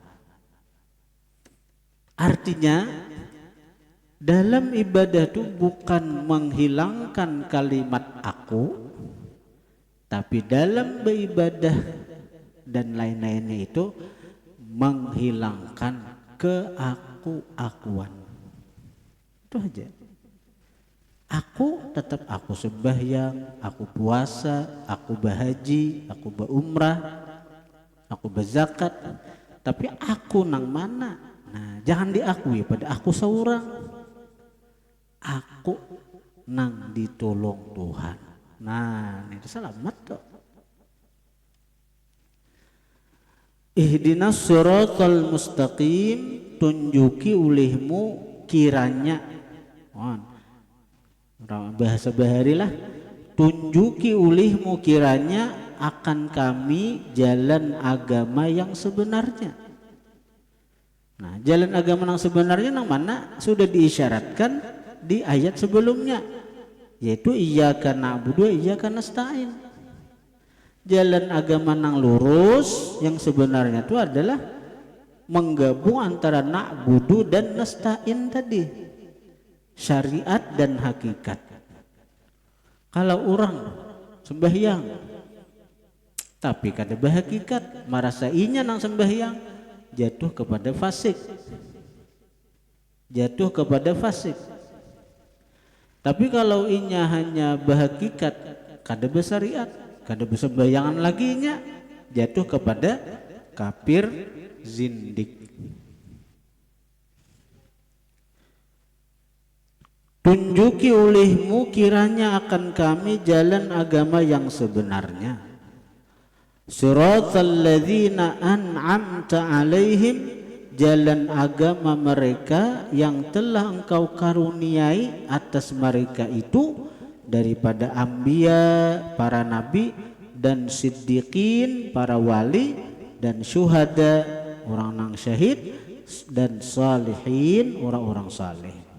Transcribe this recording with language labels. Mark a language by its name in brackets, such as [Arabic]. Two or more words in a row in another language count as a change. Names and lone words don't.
[Indonesian] Artinya dalam ibadah itu bukan menghilangkan kalimat aku, tapi dalam beribadah dan lain-lainnya itu menghilangkan keaku-akuan. Itu aja. Aku tetap aku sembahyang, aku puasa, aku berhaji, aku berumrah, aku berzakat, tapi aku nang mana? Nah, jangan diakui pada aku seorang. Aku nang ditolong Tuhan. Nah, ini selamat tuh. [Arabic] اهدنا الصراط المستقيم, [Banjar] tunjuki ulihmu kiranya, bahasa bahari lah, tunjuki ulihmu kiranya akan kami jalan agama yang sebenarnya. [Indonesian] Nah, jalan agama yang sebenarnya yang mana sudah diisyaratkan di ayat sebelumnya, yaitu [Arabic] إياك نعبد وإياك نستعين. [Indonesian] Jalan agama nang lurus yang sebenarnya itu adalah menggabung antara na'budu dan nasta'in tadi, syariat dan hakikat. [Banjar] Kalau orang sembahyang tapi kada berhakikat, merasa inya nang sembahyang, jatuh kepada fasik. jatuh kepada fasik. Tapi kalau inya hanya berhakikat kada besyariat, kada besembayangan laginya, jatuh kepada kafir zindik. Tunjuki olehmu kiranya akan kami jalan agama yang sebenarnya. [Arabic] صراط الذين أنعمت عليهم, [Indonesian] jalan agama mereka yang telah engkau karuniai atas mereka itu daripada anbiya, para nabi, dan siddiqin, para wali, dan syuhada, orang nang syahid, dan salihin, orang-orang saleh.